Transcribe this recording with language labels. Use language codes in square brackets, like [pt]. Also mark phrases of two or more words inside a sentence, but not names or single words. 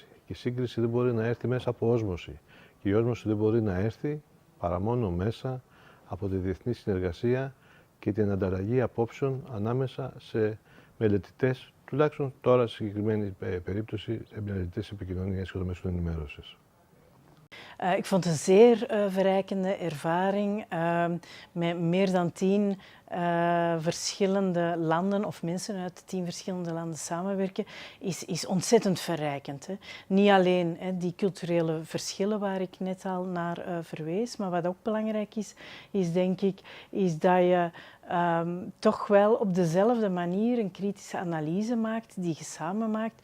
[el] Και η σύγκριση δεν μπορεί να έρθει μέσα από όσμωση. Και η όσμωση δεν μπορεί να έρθει παρά μόνο μέσα από τη διεθνή συνεργασία και την ανταλλαγή απόψεων ανάμεσα σε μελετητές, τουλάχιστον τώρα στη συγκεκριμένη περίπτωση, μελετητές επικοινωνίας και των μέσων ενημέρωσης. [nl] Ik vond het een zeer verrijkende ervaring met meer dan 10 verschillende landen of mensen uit 10 verschillende landen samenwerken, is ontzettend verrijkend. Hè. Niet alleen die culturele verschillen waar ik net al naar verwees, maar wat ook belangrijk is denk ik, is dat je toch wel op dezelfde manier een kritische analyse maakt, die je samen maakt.